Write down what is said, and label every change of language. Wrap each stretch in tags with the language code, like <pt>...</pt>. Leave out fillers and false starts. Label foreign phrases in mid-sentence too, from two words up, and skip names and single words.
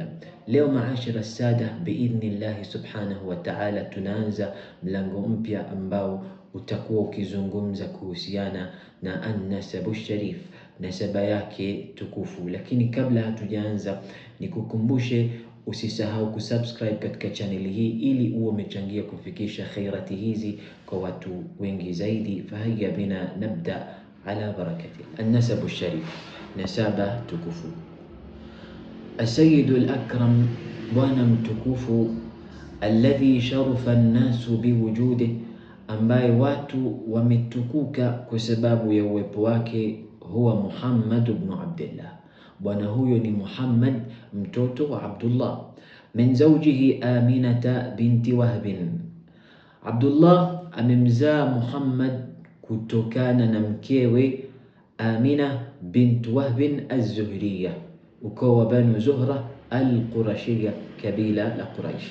<sw>Leo</sw> <ar>معاشر السادة بإذن الله سبحانه وتعالى</ar> <sw>tunaanza mlango mpya ambao utakuwa ukizungumza kuhusiana na</sw> <ar>النسب الشريف,</ar> <sw>nasaba yake tukufu. Lakini kabla hatujaanza, nikukumbushe usisahau kusubscribe katika channel hii ili uwe umechangia kufikisha khairati hizi kwa watu wengi zaidi.</sw> <ar>فهيا بنا نبدأ على بركة النسب الشريف,</ar> <sw>nasaba tukufu.</sw> <ar>السيد الأكرم,</ar> <sw>bwana mtukufu,</sw> <ar>الذي شرف الناس بوجوده,</ar> <sw>ambaye watu wametukuka kwa sababu ya uwepo wake, huwa Muhammad ibn Abdullah. Bwana huyo ni Muhammad mtoto wa Abdullah,</sw> <ar>من زوجه</ar> <sw>Aminata binti Wahbin. Abdullah amemzaa Muhammad kutokana na mkewe Amina bint Wahbin az-Zuhriyya, ukoo wa Banu Zuhra al-Qurashiyya, kabila la Quraish.</sw>